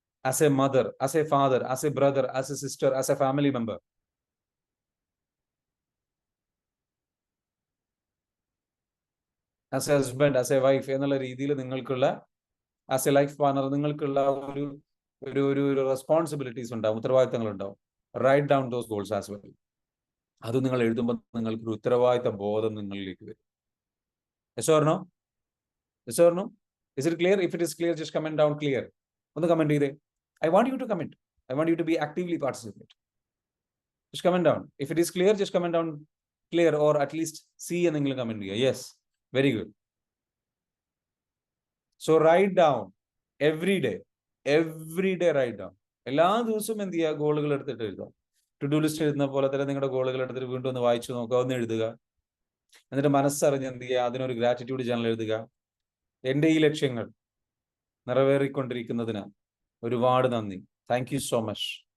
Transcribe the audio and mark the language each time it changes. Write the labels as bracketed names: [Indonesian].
[English] as a mother, as a father, as a brother, as a sister, as a family member, as a husband, as a wife [Malayalam] എന്നുള്ള രീതിയിൽ നിങ്ങൾക്കുള്ള, [English] as a life partner [Malayalam] നിങ്ങൾക്കുള്ള ഒരു ഒരു ഒരു responsibilities ഉണ്ടാവും, ഉത്തരവാദിത്തങ്ങൾ ഉണ്ടാവും. [English] Write down those goals as well. [Malayalam] അത് നിങ്ങൾ എഴുതുമ്പോൾ നിങ്ങൾക്ക് ഒരു ഉത്തരവാദിത്ത ബോധം നിങ്ങളിലേക്ക് വരും. [English] Yes or no? Yes or no? Is it clear? If it is clear, just comment down clear. [Malayalam] ഒന്ന് കമന്റ് ചെയ്തേ. [English] I want you to comment. I want you to be actively participate. Just comment down. If it is clear, just comment down clear, or at least see [Malayalam] എന്തെങ്കിലും comment ചെയ്യുക. [English] Yes. Very good. So write down every day write down. [Malayalam] എല്ലാ ദിവസവും എന്ത് ചെയ്യുക? ഗോളുകൾ എടുത്തിട്ട് എഴുതുക. To do list എഴുതുന്ന പോലെ തന്നെ നിങ്ങളുടെ ഗോളുകൾ എടുത്തിട്ട് വീണ്ടും ഒന്ന് വായിച്ചു നോക്കുക, ഒന്ന് എഴുതുക. എന്നിട്ട് മനസ്സറിഞ്ഞ് എന്ത് ചെയ്യുക? അതിനൊരു ഗ്രാറ്റിറ്റ്യൂഡ് ജേണൽ എഴുതുക. എൻ്റെ ഈ ലക്ഷ്യങ്ങൾ നിറവേറിക്കൊണ്ടിരിക്കുന്നതിന് ഒരുപാട് നന്ദി. Thank you so much.